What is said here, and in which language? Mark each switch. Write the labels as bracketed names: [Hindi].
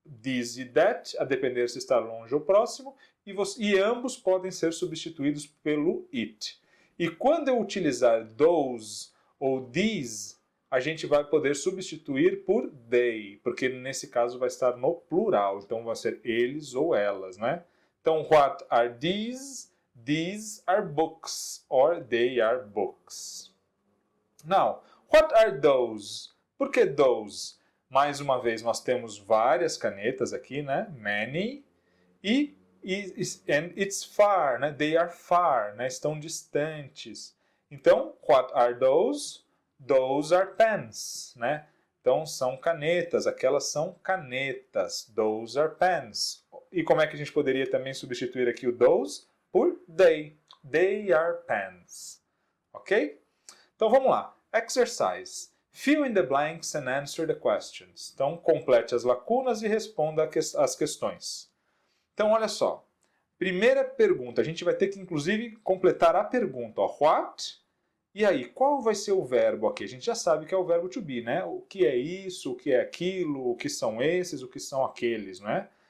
[Portuguese] This e that, a depender se está longe ou próximo, e ambos podem ser substituídos pelo it. E quando eu utilizar those ou these, a gente vai poder substituir por they, porque nesse caso vai estar no plural, então vai ser eles ou elas, né? Então, [English] what are these? These are books, or they are books. Now, what are those? [Portuguese] Por que [English] those? [Portuguese] Mais uma vez, nós temos várias canetas aqui, né? [English] Many. And it's far, né? They are far, né? [Portuguese] Estão distantes. Então, [English] what are those? Those are pens, [Portuguese] né? Então, são canetas. Aquelas são canetas. [English] Those are pens. [Portuguese] E como é que a gente poderia também substituir aqui o those por they? [English] They are pens. Ok? [Portuguese] Então, vamos lá. [English] Exercise. Fill in the blanks and answer the questions. [Portuguese] Então, complete as lacunas e responda as questões. Então, olha só. Primeira pergunta. A gente vai ter que, inclusive, completar a pergunta. Ó, what? E aí, qual vai ser o verbo aqui? A gente já sabe que é o verbo to be, né? O que é isso, o que é aquilo, o que são esses, o que são aqueles, né?